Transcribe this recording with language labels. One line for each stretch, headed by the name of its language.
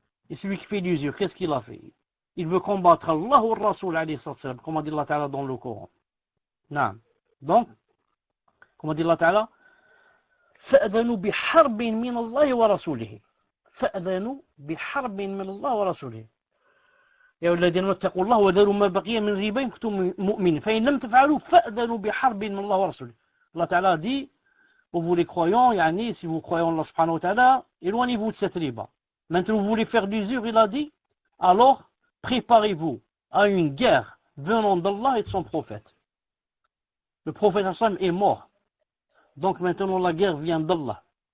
French: Et celui qui fait l'usure, qu'est-ce qu'il a fait? Il veut combattre Allah ou Rasoul, comme a dit Allah Ta'ala dans le Coran. Non. Donc, comme a dit Allah Ta'ala,
Arabic: فَأَذَنُوا بِحَرْبٍ مِّنَ اللَّهِ وَرَسُولِهِ. فَأَذَنُوا بِحَرْبٍ مِّنَ اللَّهِ وَرَسُولِهِ. يا الذين اتقوا الله وذروا ما بقي من ربا إن كنتم مؤمنين فإن لم تفعلوا فأذنوا بحرب من الله ورسوله.
French: Allah Ta'ala dit, pour vous les croyants, si vous croyez en Allah subhanahu wa ta'ala, éloignez-vous de cette riba. Maintenant vous voulez faire l'usure, il a dit, alors préparez-vous à une guerre venant d'Allah et de son prophète. Le prophète est mort. Donc maintenant la guerre vient d'Allah.